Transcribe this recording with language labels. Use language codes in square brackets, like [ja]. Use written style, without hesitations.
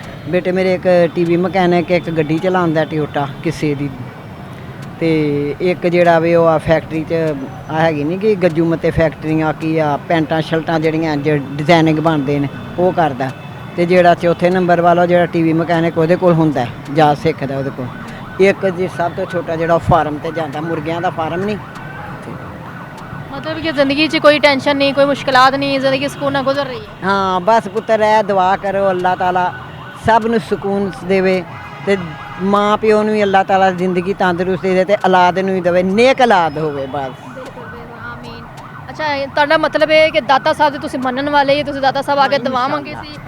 [pa] ਬੇਟੇ ਮੇਰੇ ਇੱਕ ਟੀਵੀ ਮਕੈਨਿਕ ਇੱਕ ਗੱਡੀ ਚਲਾਉਂਦਾ ਟਿਓਟਾ ਕਿਸੇ ਦੀ ਤੇ ਇੱਕ ਜਿਹੜਾ ਵੇ ਉਹ ਆ ਫੈਕਟਰੀ 'ਚ ਆ ਹੈਗੀ ਨਹੀਂ ਕਿ ਗੱਜੂ ਮੱਤੇ ਫੈਕਟਰੀਆਂ ਕੀ ਆ ਪੈਂਟਾਂ ਸ਼ਰਟਾਂ ਜਿਹੜੀਆਂ ਡਿਜ਼ਾਈਨਿੰਗ ਬਣਦੇ ਨੇ ਉਹ ਕਰਦਾ ਤੇ ਜਿਹੜਾ ਚੌਥੇ ਨੰਬਰ ਵਾਲਾ ਜਿਹੜਾ ਟੀਵੀ ਮਕੈਨਿਕ ਉਹਦੇ ਕੋਲ ਹੁੰਦਾ ਜਾ ਸਿੱਖਦਾ ਉਹਦੇ ਕੋਲ। ਇੱਕ ਜੀ ਸਭ ਤੋਂ ਛੋਟਾ ਜਿਹੜਾ ਫਾਰਮ ਤੇ ਜਾਂਦਾ ਮੁਰਗਿਆਂ ਦਾ ਫਾਰਮ ਨਹੀਂ। [hi] मतलब कि ज़िंदगी च कोई टेंशन नहीं कोई मुश्किलात नहीं ज़िंदगी सुकून नाल गुजर रही है। [pa] ਹਾਂ ਬਸ ਪੁੱਤਰ ਹੈ ਦੁਆ ਕਰੋ ਅੱਲਾਹ ਤਾਲਾ ਸਭ ਨੂੰ ਸਕੂਨ ਦੇਵੇ ਤੇ ਮਾਂ ਪਿਓ ਨੂੰ ਵੀ ਅੱਲਾਹ ਤਾਲਾ ਜ਼ਿੰਦਗੀ ਤੰਦਰੁਸਤੀ ਦੇ ਤੇ ਔਲਾਦ ਨੂੰ ਵੀ ਦੇਵੇ ਨੇਕ ਔਲਾਦ ਹੋਵੇ ਬਸ। ਆਮੀਨ। ਅੱਛਾ ਤੁਹਾਡਾ ਮਤਲਬ ਇਹ ਕਿ ਦਾਤਾ ਸਾਹਿਬ ਦੇ ਤੁਸੀਂ ਮੰਨਣ ਵਾਲੇ ਜੇ ਤੁਸੀਂ ਦਾਤਾ ਸਾਹਿਬ ਆ ਕੇ ਦੁਆ ਮੰਗੀ ਸੀ